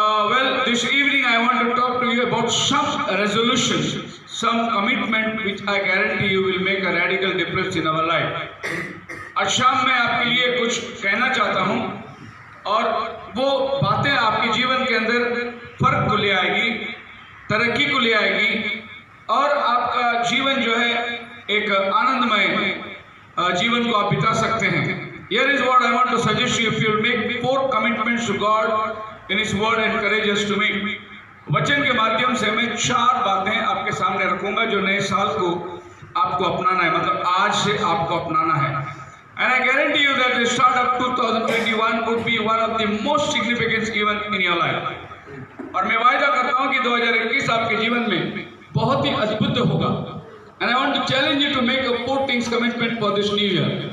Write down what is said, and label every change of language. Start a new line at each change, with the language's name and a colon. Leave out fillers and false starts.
English: Well, this evening I want to talk to you about some resolutions, some commitment which I guarantee you will make a radical difference in our life.
Hindi: आज शाम मैं आपके लिए कुछ कहना चाहता हूँ और वो बातें आपके जीवन के अंदर फर्क को ले आएगी, तरक्की को ले आएगी और आपका जीवन जो है एक आनंदमय जीवन को आप बिता सकते हैं।
English: Here is what I want to suggest you. If you will make 4 commitments to God in His word and courageous to me.
Hindi: वचन के माध्यम से मैं 4 बातें आपके सामने रखूंगा जो नए साल को आपको अपनाना है, मतलब आज से आपको अपनाना है।
English: And I guarantee you that the start of 2021 would be one of the most significant events in your life.
Hindi: और मैं वायदा करता हूं कि 2021 आपके जीवन में बहुत ही अद्भुत होगा।
English: And I want to challenge you to make a 4 things commitment for this new year.